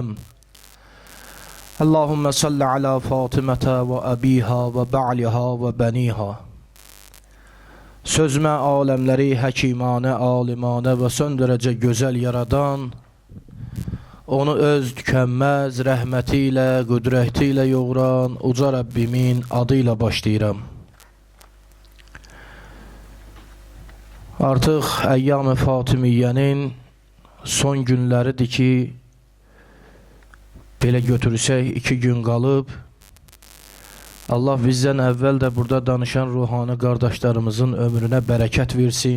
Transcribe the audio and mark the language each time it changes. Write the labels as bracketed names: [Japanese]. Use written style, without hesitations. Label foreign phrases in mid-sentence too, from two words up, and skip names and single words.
[Arabic] اللهم صل على فاطمة وأبيها وبعلها وبنيها. [Azerbaijani] Sözme alemleri hekimane, alimane ve son derece güzel yaradan, onu öz tükenmez rəhmətiyle, qüdretiyle yoğuran uca Rabbimin adıyla başlayıram. Artıq Əyyam-ı Fatimiyyenin son günləridir ki, belə götürsək 2 gün qalıb, Allah bizdən əvvəl də burada danışan ruhani qardaşlarımızın ömrünə bərəkət versin.